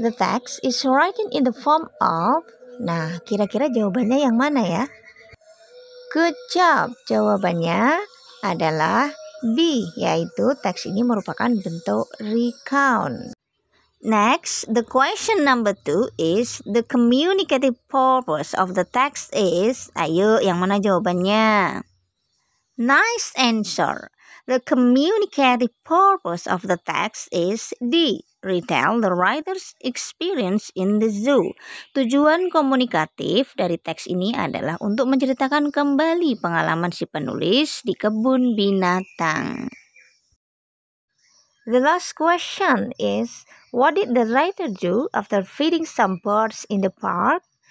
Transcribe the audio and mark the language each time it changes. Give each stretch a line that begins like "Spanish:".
English: The text is written in the form of.
Indonesian: Nah, kira-kira jawabannya yang mana ya?
English: Good job.
Indonesian: Jawabannya adalah B, yaitu teks ini merupakan bentuk recount.
English: Next, the question number 2 is the communicative purpose of the text is.
Indonesian: Ayo, yang mana jawabannya?
English: Nice answer. The communicative purpose of the text is D. Retell the writer's experience in the zoo.
Indonesian: Tujuan komunikatif dari teks ini adalah untuk menceritakan kembali pengalaman si penulis di kebun binatang.
English: The last question is, what did the writer do after feeding some birds in the park?